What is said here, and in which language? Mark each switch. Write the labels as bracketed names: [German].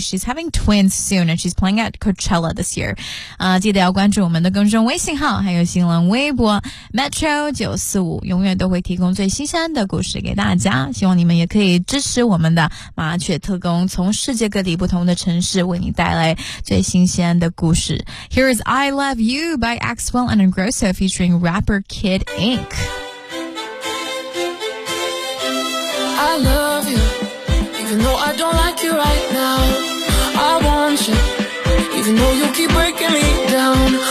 [English] She's having twins soon, and she's playing at Coachella this year. [Chinese] 记得要关注我们的公众微信号，还有新浪微博 Metro 945，永远都会提供最新鲜的故事给大家。希望你们也可以支持我们的麻雀特工，从世界各地不同的城市为你带来最新鲜的故事。 [English] Here is I Love You by Axwell and Ingrosso featuring rapper Kid Ink. I love you, even though I don't like you right now. I want you, even though you keep breaking me down.